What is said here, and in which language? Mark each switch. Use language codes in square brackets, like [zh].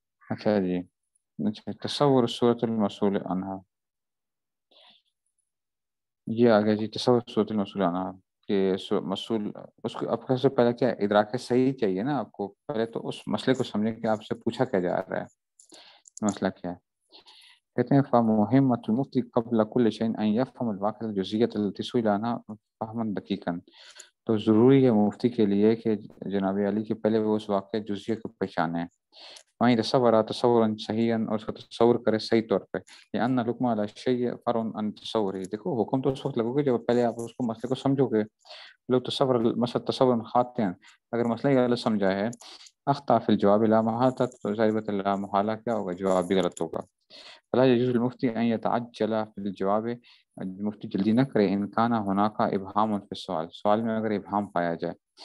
[ur] اچھا جی، اچھا تصور صورت المسئول عنہا، یہ آ گیا جی. تصور صورت المسئول عنہا کہ مسئول، اس کو اب سب سے پہلے کیا ہے، ادراک صحیح چاہیے نا آپ کو. پہلے تو اس مسئلے کو سمجھیں کہ آپ سے پوچھا کیا جا رہا ہے، مسئلہ کیا ہے. کہتے ہیں [ar] فمهمة المفتي قبل كل شيء أن يفهم الواقع الجزئية التي سئل عنها فهما دقيقا. [ur] تو ضروری ہے مفتی کے لیے کہ جناب علی کے پہلے وہ اس واقع جزئیہ کو پہچانے، وہیں تصور تصورا صحیحا، اور اس کا تصور کرے صحیح طور پہ. [ar] لأن الحكم على الشيء فرع عن تصوره. [ur] دیکھو حکم تو اس وقت لگو گے جب پہلے آپ اس کو مسئلے کو سمجھو گے. [ar] لو تصور مسئلہ تصور خاطئا، [ur] اگر مسئلہ یہ غلط سمجھا ہے، [ar] اخطا فی الجواب لا محالہ، [ur] تو ظاہر بات لا محالہ کیا ہوگا، جواب بھی غلط ہوگا. [ar] فلا يجوز للمفتي ان يتعجل في الجواب، [ur] مفتی جلدی نہ کرے [ar] ان کان هناك ابهام في السؤال، [ur] سوال میں اگر ابہام پایا جائے.